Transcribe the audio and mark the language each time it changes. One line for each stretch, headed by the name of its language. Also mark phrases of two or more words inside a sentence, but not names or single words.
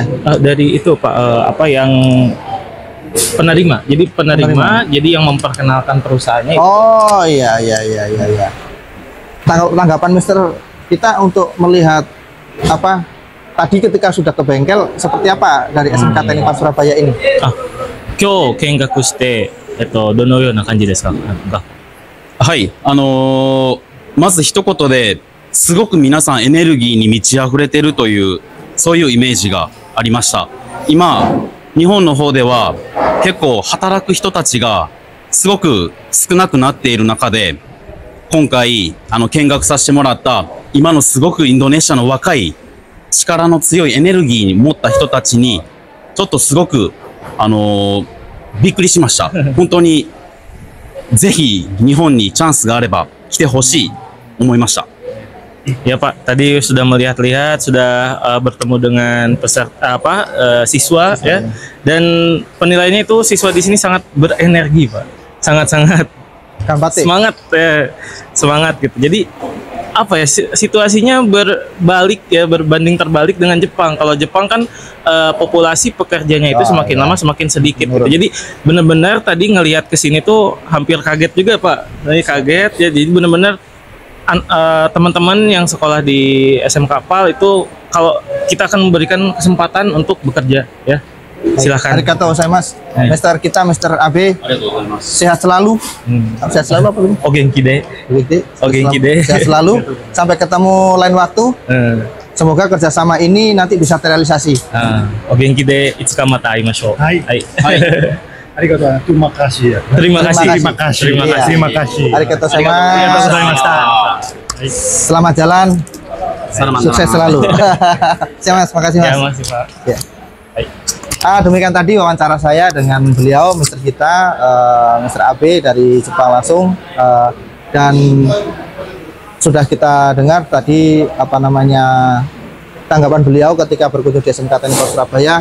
Indonesian: Dari itu, Pak, yang penerima. Jadi penerima, jadi yang memperkenalkan perusahaannya. Oh iya. Tanggapan Mister Kita untuk melihat tadi ketika sudah ke bengkel seperti apa dari SMK Teknik Palu Surabaya ini?
Japanese: 今日見学してどのような感じですか？はい、まず一言ですごく皆さんエネルギーに満ち溢れてるというそういうイメージがありました。今日本の方では結構働く人たちがすごく少なくなっている中で、今回見学させてもらった今のすごくインドネシアの若い力の強いエネルギーに持った人たちにちょっとすごくびっくりしました。本当にぜひ日本にチャンスがあれば来てほしい思いました。
Indonesian: Ya, Pak, tadi sudah melihat-lihat, sudah bertemu dengan siswa ya, dan penilaiannya itu siswa di sini sangat berenergi, Pak, sangat-sangat semangat gitu. Jadi situasinya berbalik ya, berbanding terbalik dengan Jepang. Kalau Jepang kan populasi pekerjanya itu semakin lama semakin sedikit gitu. Jadi benar-benar tadi ngelihat ke sini tuh hampir kaget juga, Pak. Kaget ya, jadi benar-benar teman-teman yang sekolah di SMK PAL itu kalau kita akan memberikan kesempatan untuk bekerja ya, Silakan.
Japanese: ありがとうございます.
Indonesian: Mister kita, Mister Abe,
Japanese: ありがとうございます。
Indonesian: sehat selalu. Sehat selalu apa ini?
Japanese: お元気で.
Indonesian: Begitu.
Japanese: お元気で.
Indonesian: Sehat selalu. Sampai ketemu lain waktu. Semoga kerjasama ini nanti bisa terrealisasi.
Japanese: お元気でいつかまた会いましょう. Hai. Hai. Arigatou.
Indonesian: Terima kasih. Terima kasih. Terima kasih. Terima kasih. Terima kasih.
Japanese: Arigatou Arigatou gozaimasu. gozaimashita.
Indonesian: Selamat jalan. Selamat Sukses selalu. Siap Mas, makasih Mas. Ya, masih Pak. Ya. Demikian tadi wawancara saya dengan beliau, Mister kita, Mister Abe dari Jepang langsung, dan sudah kita dengar tadi apa namanya tanggapan beliau ketika berkunjung di SMK Teknik Pal Surabaya.